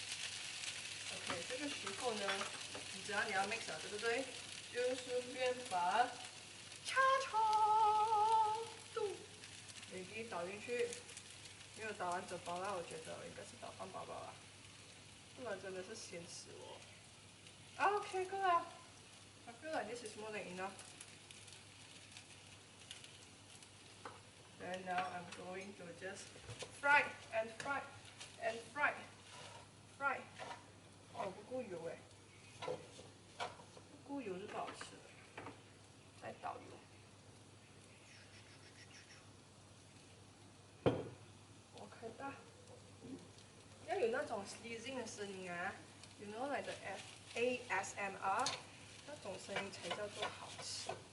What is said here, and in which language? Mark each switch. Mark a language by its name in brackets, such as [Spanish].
[Chinese] OK， 这个时候呢，你知道你要 mix 了，对不对？就顺便把叉度Maggi倒进去，没有倒完整包啦，我觉得应该是倒半包吧，不然真的是咸死我。 [English] OK， good 啦。 I feel like this is more than enough. And now I'm going to just fry and fry and fry. Fry. [Chinese] 哦，不够油哎，不够油是不好吃的。再倒油。我开大。要有那种 squeezing 的声音啊 ， [English] you know like the ASMR， [Chinese] 那种声音才叫做好吃。